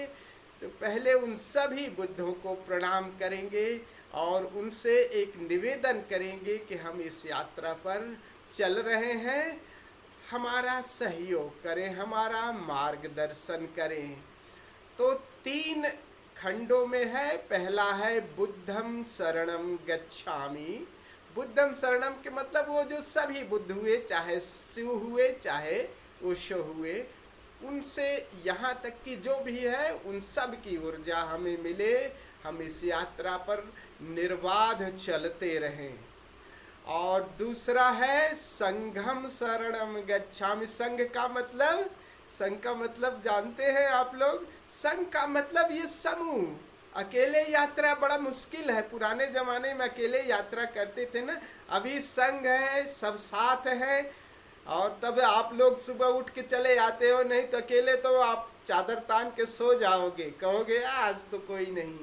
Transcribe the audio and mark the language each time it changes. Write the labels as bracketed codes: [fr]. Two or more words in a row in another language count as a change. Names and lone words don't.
[hi] तो पहले उन सभी बुद्धों को प्रणाम करेंगे और उनसे एक निवेदन करेंगे कि हम इस यात्रा पर चल रहे हैं, हमारा सहयोग करें, हमारा मार्गदर्शन करें। तो 3 खंडों में है। पहला है [pi] बुद्धम शरणम गच्छामि। बुद्धम शरणम [hi] के मतलब वो जो सभी बुद्ध हुए, चाहे शिव हुए चाहे ओशो हुए, उनसे यहाँ तक कि जो भी है उन सब की ऊर्जा हमें मिले, हम इस यात्रा पर निर्बाध चलते रहें। और दूसरा है [pi] संघम शरणम गच्छामि। [hi] संघ का मतलब जानते हैं आप लोग? संघ का मतलब ये समूह। अकेले यात्रा बड़ा मुश्किल है। पुराने जमाने में अकेले यात्रा करते थे ना, अभी संघ है, सब साथ है और तब आप लोग सुबह उठ के चले आते हो, नहीं तो अकेले तो आप चादर तान के सो जाओगे, कहोगे आज तो कोई नहीं।